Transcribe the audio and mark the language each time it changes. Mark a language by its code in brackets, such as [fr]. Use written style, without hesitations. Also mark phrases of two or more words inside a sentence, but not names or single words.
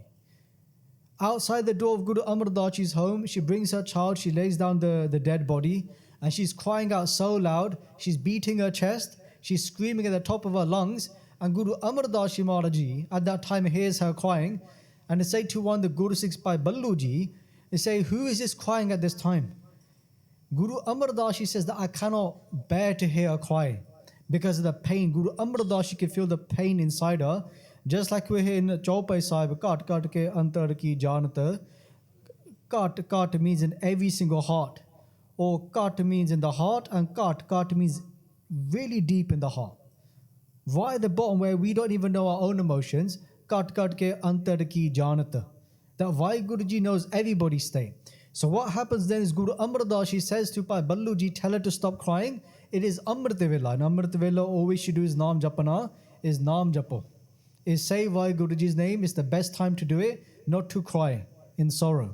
[en] Outside the door of Guru Amar Das Ji's home, she brings her child, she lays down the dead body, and she's crying out so loud, she's beating her chest, she's screaming at the top of her lungs, and Guru Amar Das Ji Maharaj Ji at that time hears her crying, and they say to one, the Guru Sikhs by Ballu Ji, they say, who is this crying at this time? Guru Amar Das Ji says that I cannot bear to hear her cry because of the pain. Guru Amar Das Ji can feel the pain inside her, just like we hear in Chaupai Sahib, [pa] ਘਟ ਘਟ ਕੇ ਅੰਤਰ ਕੀ ਜਾਨਤ. [en] Kat means in every single heart, or Kat means in the heart, and Kat means really deep in the heart. Right at the bottom where we don't even know our own emotions, [pa] ਘਟ ਕੇ ਅੰਤਰ ਕੀ ਜਾਨਤ. [en] That WhyGuru Ji knows everybody's state. So what happens then is Guru Amar Das Ji says to Pai Ballu Ji, tell her to stop crying. It is Amrita Vela. And Amrita Vela, all we should do is [pa] ਨਾਮ ਜਪਣਾ, [en] is [pa] ਨਾਮ ਜਪੋ. [en] Is say WhyGuru Ji's name. It's the best time to do it, not to cry in sorrow.